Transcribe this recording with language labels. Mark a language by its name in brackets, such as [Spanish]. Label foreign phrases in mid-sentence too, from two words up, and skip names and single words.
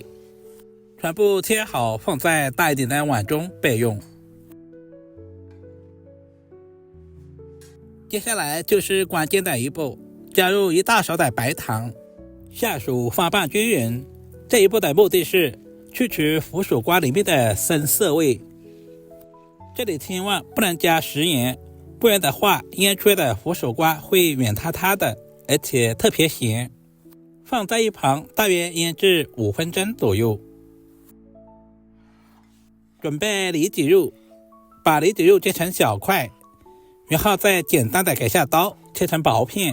[Chinese] 全部切好放在大一點的碗中備用。接下來就是關鍵的一步，加入1大勺的白糖，下手翻拌均勻。這一步的目的是去除佛手瓜裡面的生澀味。這裡千萬不能加食鹽，不然的話醃出來的佛手瓜會軟塌塌的，而且特別鹹。放在一旁大約醃制5分鐘左右。準備里脊肉，把里脊肉切成小塊，然後再簡單的改下刀切成薄片。